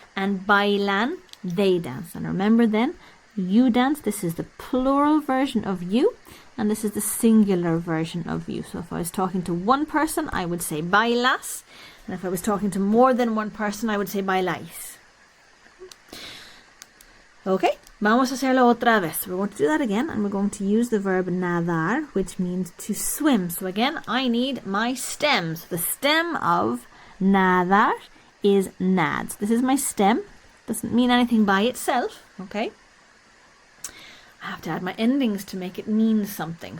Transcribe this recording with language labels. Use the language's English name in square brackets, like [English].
[English] And bailan, they dance. And remember then, you dance, this is the plural version of you, and this is the singular version of you. So if I was talking to one person, I would say bailas. And if I was talking to more than one person, I would say bailáis. [Spanish] Okay, vamos a hacerlo otra vez. [English] We're going to do that again, and we're going to use the verb nadar, which means to swim. So again, I need my stems. The stem of nadar is nad. This is my stem. Doesn't mean anything by itself, okay? I have to add my endings to make it mean something.